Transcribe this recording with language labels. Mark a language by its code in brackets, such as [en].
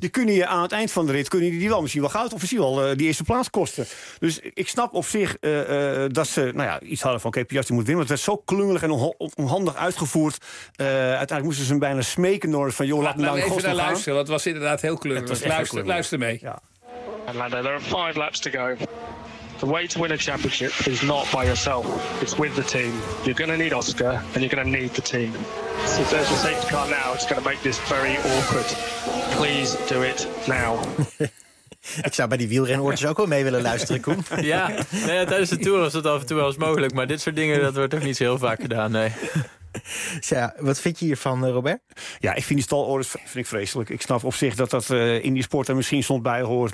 [nl] Die kunnen je aan het eind van de rit, kunnen die wel misschien wel goud of misschien wel die eerste plaats kosten. Dus ik snap op zich dat ze iets hadden van oké, Piastri moet winnen. Want het werd zo klungelig en onhandig uitgevoerd. Uiteindelijk moesten ze hem bijna smeken door van joh, laat me nou even naar luisteren. Dat was inderdaad heel klungelig. Luister mee. Ja. [en] And Lando, there are 5 laps to go. The way to win a championship is not by yourself. It's with the team. You're going to need Oscar and you're going to need the team. So if there's a safety car now, it's going to make this very awkward. Please do it now. [nl] Ik zou bij die wielrenoortjes ook wel mee willen luisteren, Koen. Ja, nou ja, tijdens de Tour was dat af en toe wel eens mogelijk. Maar dit soort dingen, dat wordt toch niet zo heel vaak gedaan, nee. Ja, wat vind je hiervan, Robert? Ja, ik vind die stalorders vind ik vreselijk. Ik snap op zich dat dat in die sport er misschien soms bij hoort.